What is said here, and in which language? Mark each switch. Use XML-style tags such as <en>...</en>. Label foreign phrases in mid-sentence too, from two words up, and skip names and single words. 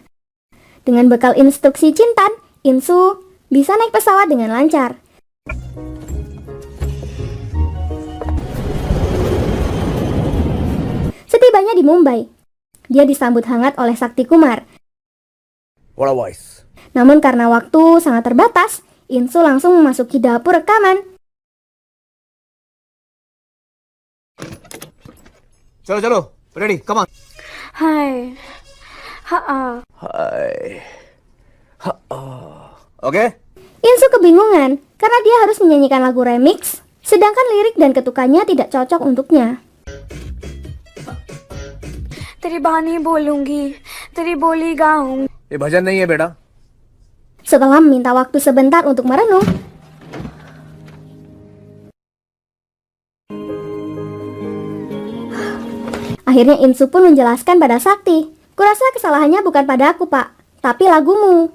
<id>Dengan bekal instruksi Chintan, Insu bisa naik pesawat dengan lancar. Setibanya di Mumbai, dia disambut hangat oleh Sakti Kumar.</id> <en>What a voice.</en> <id>Namun karena waktu sangat terbatas, Insu langsung memasuki dapur rekaman.</id> <en>Chalo, ready, come on. Hai. Ha. Hai. Oke?</en> <id>Insu kebingungan karena dia harus menyanyikan lagu remix, sedangkan lirik dan ketukannya tidak cocok untuknya.</id> <hi>तेरी बानी बोलूंगी, तेरी बोली गाऊंगी. ये भजन नहीं है बेटा.</hi> <id>Setelah meminta waktu sebentar untuk merenung, akhirnya Insu pun menjelaskan pada Sakti, "Kurasa kesalahannya bukan pada aku, Pak, tapi lagumu.</id>